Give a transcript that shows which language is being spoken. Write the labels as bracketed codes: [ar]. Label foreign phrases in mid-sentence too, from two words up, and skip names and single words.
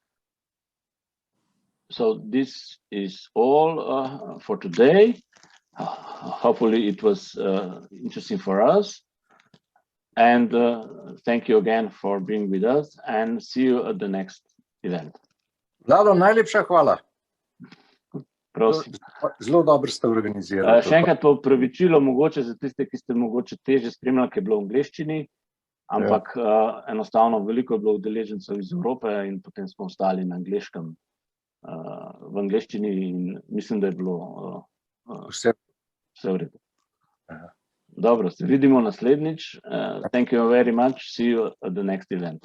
[en] So this is all for today. Hopefully it was interesting for us. And thank you again for being with us, and see you at the next event. [sl] Vlado, najlepša hvala. Prosim. Zelo dobro ste organizirali. Še enkrat pa opravičilo mogoče za tiste, ki ste mogoče teže spremljali, ki je bilo v angleščini, ampak enostavno veliko je bilo udeležencev iz Evrope in potem smo ostali na angleškem, v angleščini, in mislim, da je bilo vse v redu. Dobro, se vidimo naslednjič. [en] Thank you very much. See you at the next event.